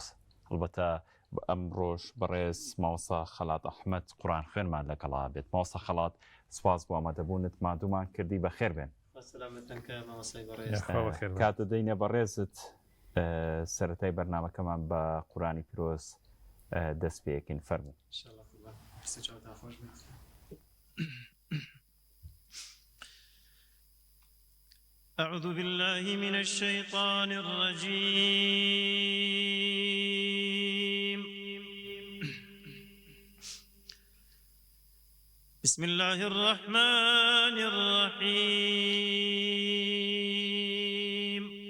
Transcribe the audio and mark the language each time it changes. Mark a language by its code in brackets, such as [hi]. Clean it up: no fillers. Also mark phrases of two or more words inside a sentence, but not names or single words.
[ckb] هەڵبەتە ئەم ڕۆژ بەڕێز ماوەسا خەلات ئەحمەد قورآن خوێنمان لەگەڵا بێت. ماوەسا خەلات، سپاس بۆ ئامادەبوونت، مادوومان کردی بەخێر بێن. کاتە دەینە بەڕێزت سەرەتای بەرنامەکەمان بە قورآنی پیرۆز دەست پێیەکەین. فەرموو. [ar] أعوذ بالله من الشيطان الرجيم. بسم الله الرحمن الرحيم.